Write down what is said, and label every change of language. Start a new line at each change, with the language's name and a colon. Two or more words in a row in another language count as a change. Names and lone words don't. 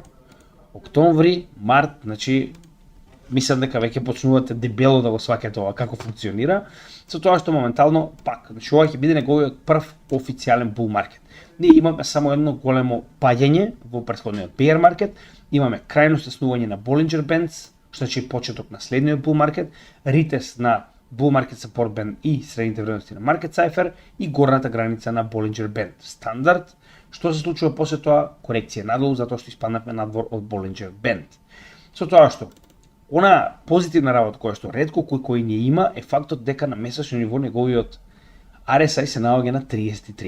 Macedonian: Октомври, март, значи мислам дека веќе почнувате дебело да го сваќате ова како функционира, со тоа што моментално пак, значи ова ќе биде неговиот прв официјален
English: bull market.
Macedonian: Ние имаме само едно големо паѓање во претходниот
English: bear market,
Macedonian: имаме крајно стеснување на Bollinger Bands, што значи почеток на следниот
English: bull market,
Macedonian: ритест на
English: bull market support band
Macedonian: и средните вредности на market cipher и горната граница на Bollinger Band стандард. Што се случува после тоа? Корекција надолу, затоа што испаднавме надвор од Bollinger Band. Со тоа што она позитивна работа која што ретко кој не има е фактот дека на месечно ниво неговиот RSI се наоѓа на 33.